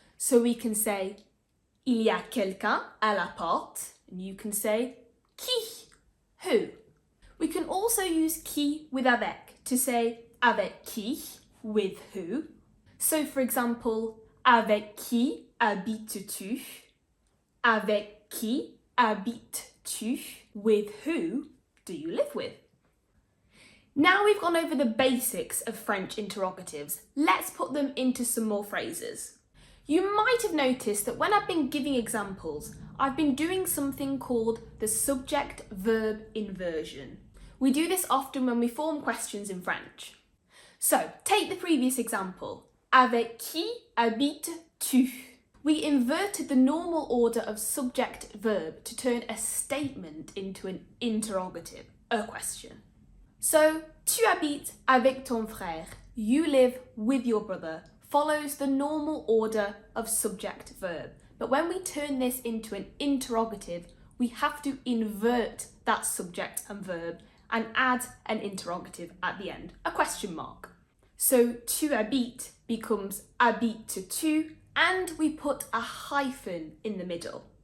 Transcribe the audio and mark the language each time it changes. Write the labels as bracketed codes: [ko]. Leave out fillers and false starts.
[en] So we can say, [fr] il y a quelqu'un à la porte. [en] And you can say, qui? Who? We can also use qui with avec to say avec qui, with who. So for example, [fr] avec qui habites-tu? Avec qui habites-tu? [en] With who do you live with? Now we've gone over the basics of French interrogatives, let's put them into some more phrases. You might have noticed that when I've been giving examples, I've been doing something called the subject-verb inversion. We do this often when we form questions in French. So, take the previous example. [fr] Avec qui habites-tu? [en] We inverted the normal order of subject-verb to turn a statement into an interrogative, a question. [fr] So, tu habites avec ton frère. [en] You live with your brother follows the normal order of subject-verb. But when we turn this into an interrogative, we have to invert that subject and verb and add an interrogative at the end, a question mark. So [fr] tu habites [en] becomes habites-tu, and we put a hyphen in the middle.